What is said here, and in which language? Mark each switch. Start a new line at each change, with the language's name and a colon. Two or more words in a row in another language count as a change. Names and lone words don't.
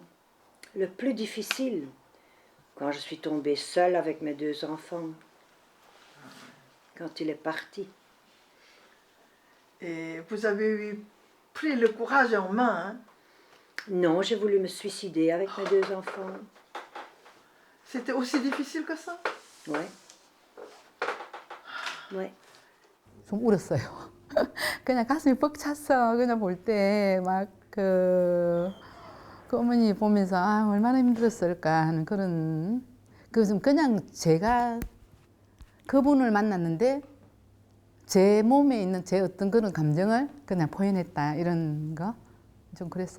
French: Le plus difficile, quand je suis tombée seule avec mes 2 enfants, quand il est parti. Et vous avez pris le courage en main, hein? Non, j'ai voulu me suicider avec mes 2 enfants. C'était aussi difficile que ça? Ouais. Ouais.
Korean: 좀 울었어요. 그냥 가슴이 벅찼어. 그냥 볼 때 막 그 어머니 보면서 아, 얼마나 힘들었을까 하는 그런 그냥 제가 그분을 만났는데 제 몸에 있는 제 어떤 그런 감정을 그냥 표현했다 이런 거 좀 그랬어요.